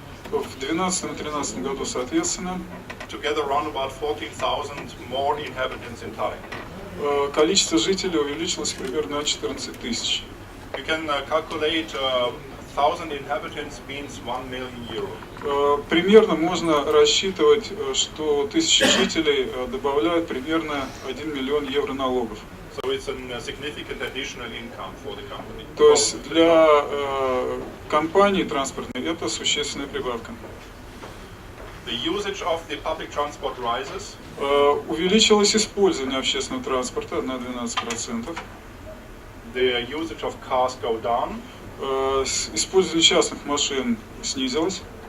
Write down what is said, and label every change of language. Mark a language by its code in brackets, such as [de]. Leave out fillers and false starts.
[ru] В 2012 и 2013 году, соответственно, [en] together around about 14,000 more inhabitants in Tallinn. [ru] Количество жителей увеличилось примерно на 14 тысяч. [en] You can calculate 1,000 inhabitants means 1 million euro. [ru] Примерно можно рассчитывать, что 1000 жителей добавляют примерно 1 миллион евро налогов. [en] So it's a significant additional income for the company. [ru] То есть для компании транспортной это существенная прибавка. [en] The usage of the public transport rises. [ru] Увеличилось использование общественного транспорта на 12%. [en] The usage of cars go down. [ru] Использование частных машин снизилось.